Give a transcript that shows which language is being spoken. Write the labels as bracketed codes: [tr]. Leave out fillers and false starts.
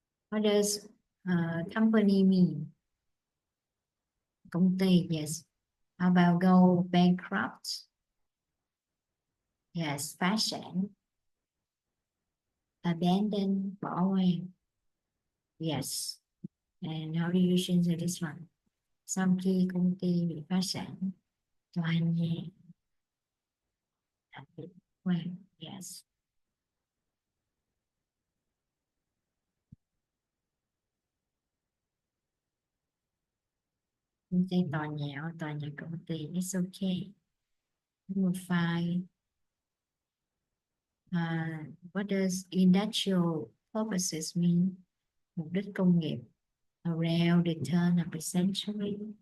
[en] What does company mean? [vi] Công ty, [en] yes. How about go bankrupt? Yes, [vi] phá sản. Abandon, bỏ hoang. [en] Yes. And how do you change this one? [vi] Sau khi công ty bị phá sản, tòa nhà bị hoang. [en] Yes. [vi] Công ty tòa nhà công ty, [en] it's okay. Number 5. What does industrial purposes mean? [vi] Mục đích công nghiệp. [en] Around the turn of the century.